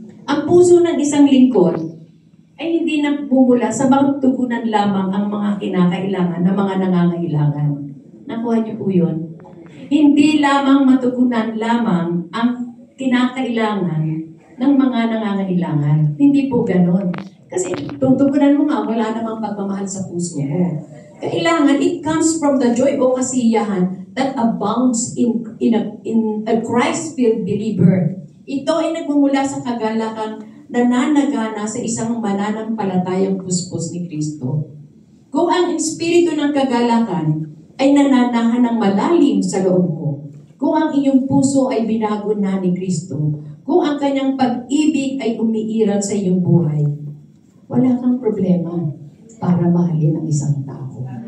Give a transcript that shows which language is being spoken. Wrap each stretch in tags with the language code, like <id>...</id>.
<tl>Ang puso ng isang lingkod ay hindi nagmumula sa magtugunan lamang ang mga kinakailangan ng mga nangangailangan. Nakuha niyo po yun? Hindi lamang matugunan lamang ang kinakailangan ng mga nangangailangan. Hindi po ganon. Kasi tutugunan mo nga, wala namang pagmamahal sa puso mo. Kailangan,</tl> <en>it comes from the joy</en> <tl>o kasiyahan</tl> <en>that abounds in a Christ-filled believer.</en> <tl>Ito ay nagmumula sa kagalakang nananagana sa isang mananampalatayang puspos ni Kristo. Kung ang espiritu ng kagalakan ay nananahan ng malalim sa loob mo, kung ang iyong puso ay binago na ni Kristo, kung ang kanyang pag-ibig ay umiiral sa iyong buhay, wala kang problema para mahalin ang isang tao.</tl>